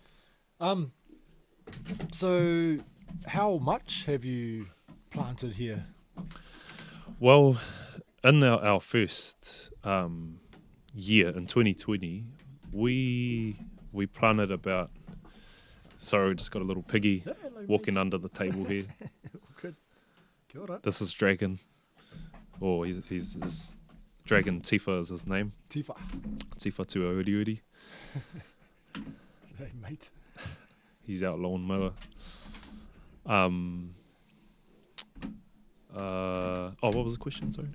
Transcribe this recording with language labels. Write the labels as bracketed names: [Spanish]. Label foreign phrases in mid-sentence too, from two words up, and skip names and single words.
[English] So how much have you planted here? Well, in our first year in 2020, we planted about. Sorry, we just got a little piggy walking under the table here. Good. [Māori] Kia ora. [English] This is Dragon. Oh, he's Dragon Tifa is his name. Tifa. Tifa Tua Uri Uri. Hey, mate. He's out lawnmower. What was the question? Sorry.